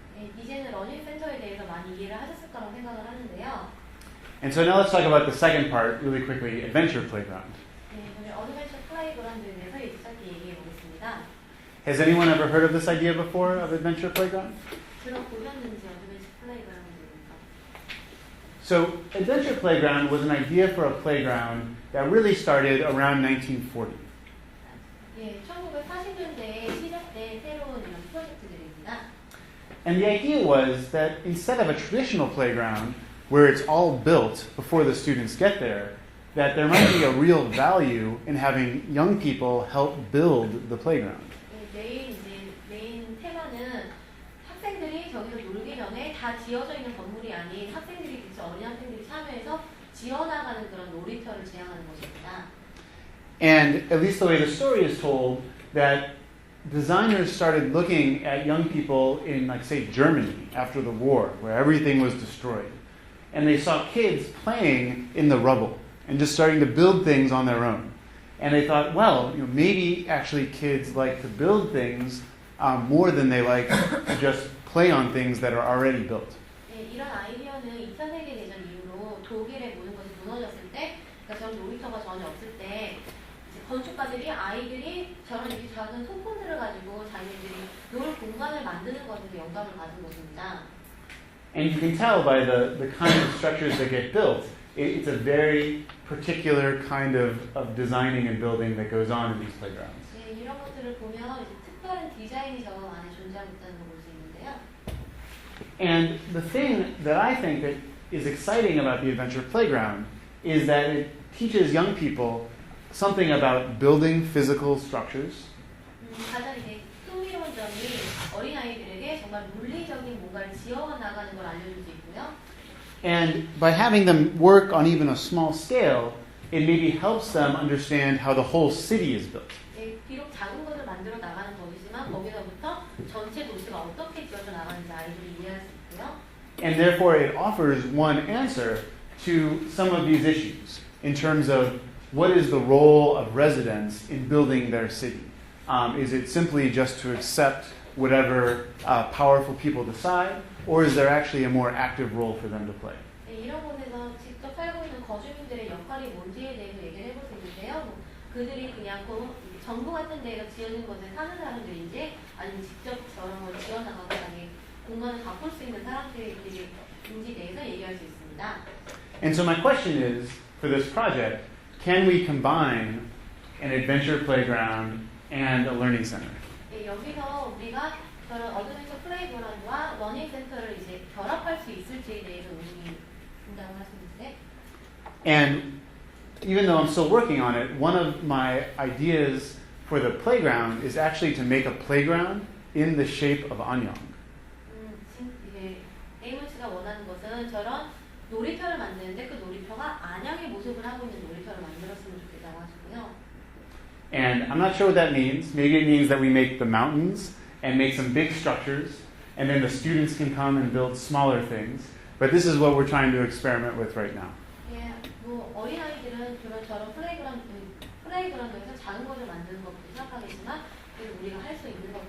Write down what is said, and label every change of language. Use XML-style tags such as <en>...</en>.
<ko>예, 이제는 러닝 센터에 대해서 많이 이해를 하셨을 거라고 생각을 하는데요.</ko> <en>And so now let's talk about the second part really quickly, adventure playground.</en> <ko>예, 오늘 어드벤처 플레이그라운드에 대해서 이제 짧게 얘기해 보겠습니다.</ko> <en>Has anyone ever heard of this idea before of adventure playground?</en> <ko>들어보셨는지 어드벤처 플레이그라운드입니까?</ko> <en>So adventure playground was an idea for a playground that really started around 1940.</en> <ko>예, 1940년대에 시작된 새로운 이런 프로젝트들입니다.</ko> <en>And the idea was that instead of a traditional playground where it's all built before the students get there, that there might be a real value in having young people help build the playground.</en> <ko>예, 메인 테마는 학생들이 저기서 놀기 전에 다 지어져 있는 건물이 아닌 학생들이 직접 어린 학생들이 참여해서 지어나가는 그런 놀이터를 지향하는 것입니다.</ko> <en>And at least the way the story is told, that designers started looking at young people in, like, say, Germany after the war, where everything was destroyed. And they saw kids playing in the rubble and just starting to build things on their own. And they thought, well, maybe actually kids like to build things more than they like to just play on things that are already built.</en> <ko>네, 이런 아이디어는 2차 세계대전 이후로 독일의 모든 것이 무너졌을 때, 그러니까 저런 놀이터가 전혀 없을 때 건축가들이 아이들이 저런 작은 소품들을 가지고 자기들이 놀 공간을 만드는 것에서 영감을 받은 것입니다.</ko> <en>And you can tell by the kind of structures that get built, it's a very particular kind of designing and building that goes on in these playgrounds.</en> <ko>네, 이런 것들을 보면 이제 특별한 디자인이 저 안에 존재하고 있다는 걸 볼 수 있는데요.</ko> <en>And the thing that I think that is exciting about the adventure playground is that it teaches young people something about building physical structures.</en> <ko>가장 이제 흥미로운 점이 어린아이들에게 정말 물리적인 뭔가를 지어나가는 걸 알려줄 수 있고요.</ko> <en>And by having them work on even a small scale, it maybe helps them understand how the whole city is built.</en> <ko>예, 비록 작은 것을 만들어 나가는 법이지만 거기서부터 전체 도시가 어떻게 지어져 나가는지 아이들이 이해할 수 있고요.</ko> <en>And therefore it offers one answer to some of these issues in terms of what is the role of residents in building their city. Is it simply just to accept whatever powerful people decide, or is there actually a more active role for them to play?</en> <ko>네, 이런 곳에서 직접 살고 있는 거주민들의 역할이 뭔지에 대해서 얘기를 해볼 수 있는데요. 그들이 그냥 정부 같은 데에서 지어진 곳에 사는 사람들인지 아니면 직접 저런 걸 지어나가고 자기 공간을 바꿀 수 있는 사람들인지에 대해서 얘기할 수 있습니다.</ko> <en>And so my question is, for this project, can we combine an adventure playground and a learning center?</en> <ko>네, 여기서 우리가 저런 어드벤처 플레이그라운드와 러닝 센터를 이제 결합할 수 있을지에 대해서 의문이 든다고 하시는데.</ko> <en>And even though I'm still working on it, one of my ideas for the playground is actually to make a playground in the shape of Annyeong.</en> <ko>이제 데이먼 씨가 원하는 것은 저런 놀이터를 만드는데 그 놀이터가 안양의 모습을 하고 있는 놀이터를 만들었으면 좋겠다고 하시고요.</ko> <en>And I'm not sure what that means. Maybe it means that we make the mountains and make some big structures, and then the students can come and build smaller things. But this is what we're trying to experiment with right now.</en> <ko>예, 뭐 어린아이들은 저런 플레이그라운드에서 작은 것을 만드는 것부터 시작하겠지만 그래서 우리가 할 수 있는</ko>